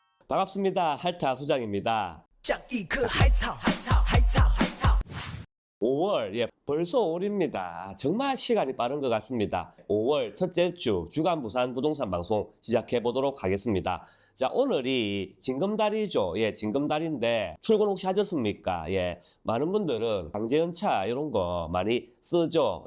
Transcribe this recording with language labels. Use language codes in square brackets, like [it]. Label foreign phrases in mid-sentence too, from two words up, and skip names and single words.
[ko] 반갑습니다. 할타 소장입니다. [zh] 像一棵海草，海草，海草，海草。 [ko] 5월, 벌써 5월입니다. 정말 시간이 빠른 것 같습니다. 5월 첫째 주 주간 부산 부동산 방송 시작해 보도록 하겠습니다. 자, 오늘이 징검다리죠. 징검다리인데 출근 혹시 하셨습니까? 많은 분들은 강제연차 이런 거 많이 쓰죠.